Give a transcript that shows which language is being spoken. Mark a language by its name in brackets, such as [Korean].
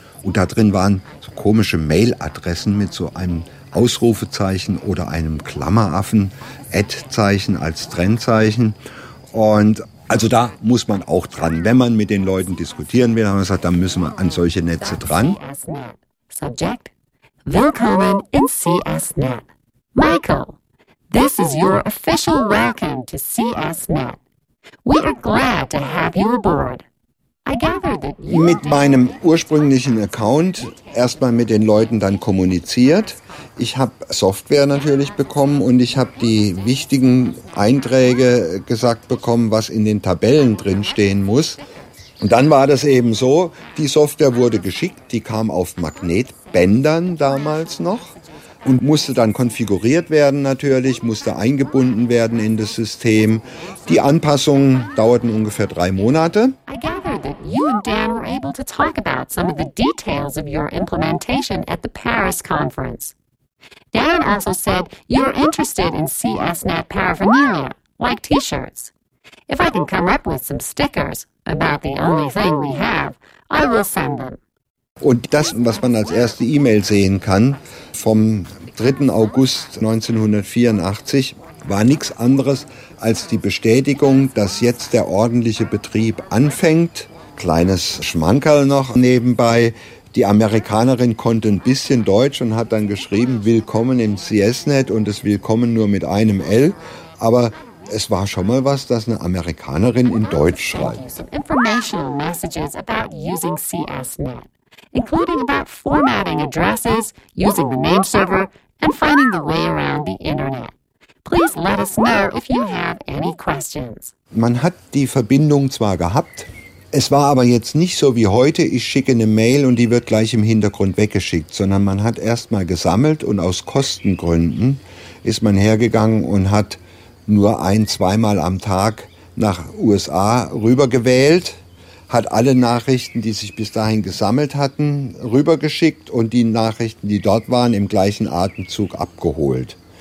[German] Und da drin waren so komische Mailadressen mit so einem Ausrufezeichen oder einem Klammeraffen, Ad-Zeichen als Trennzeichen. Und also da muss man auch dran. Wenn man mit den Leuten diskutieren will, haben wir gesagt, dann müssen wir an solche Netze dran. [English] Subject: [German] Willkommen in [English] CSNET. Michael, this is your official welcome to CSNET. We are glad to have you aboard. [German] Mit meinem ursprünglichen Account erstmal mit den Leuten dann kommuniziert. Ich habe Software natürlich bekommen und ich habe die wichtigen Einträge gesagt bekommen, was in den Tabellen drin stehen muss. Und dann war das eben so, die Software wurde geschickt, die kam auf Magnetbändern damals noch und musste dann konfiguriert werden natürlich, musste eingebunden werden in das System. Die Anpassungen dauerten ungefähr 3 Monate. [English] You and Dan were able to talk about some of the details of your implementation at the Paris conference. Dan also said you're interested in CSNET paraphernalia, like t-shirts. If I can come up with some stickers about the only thing we have, I will send them. [German] Und das, was man als erste E-Mail sehen kann, vom 3. August 1984, war nichts anderes als die Bestätigung, dass jetzt der ordentliche Betrieb anfängt. Kleines Schmankerl noch nebenbei. Die Amerikanerin konnte ein bisschen Deutsch und hat dann geschrieben, willkommen im CSNET und das Willkommen nur mit einem L. Aber es war schon mal was, dass eine Amerikanerin in Deutsch schreibt. [English] Some informational messages about using CSNET, including about formatting addresses, using the name server and finding the way around the internet. Please let us know if you have any questions. [German] Man hat die Verbindung zwar gehabt, es war aber jetzt nicht so wie heute, ich schicke eine Mail und die wird gleich im Hintergrund weggeschickt, sondern man hat erstmal gesammelt und aus Kostengründen ist man hergegangen und hat nur 1-2 Mal am Tag nach USA rübergewählt, hat alle Nachrichten, die sich bis dahin gesammelt hatten, rübergeschickt und die Nachrichten, die dort waren, im gleichen Atemzug abgeholt.